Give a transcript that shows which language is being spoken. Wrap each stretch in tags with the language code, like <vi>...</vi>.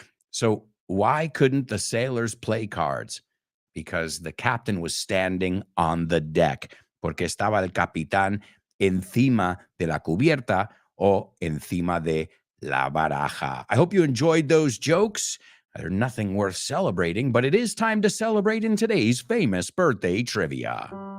<en>So why couldn't the sailors play cards? Because the captain was standing on the deck.</en> <es>Porque estaba el capitán encima de la cubierta o encima de la baraja.</es> <en>I hope you enjoyed those jokes. They're nothing worth celebrating, but it is time to celebrate in today's famous birthday trivia.</en>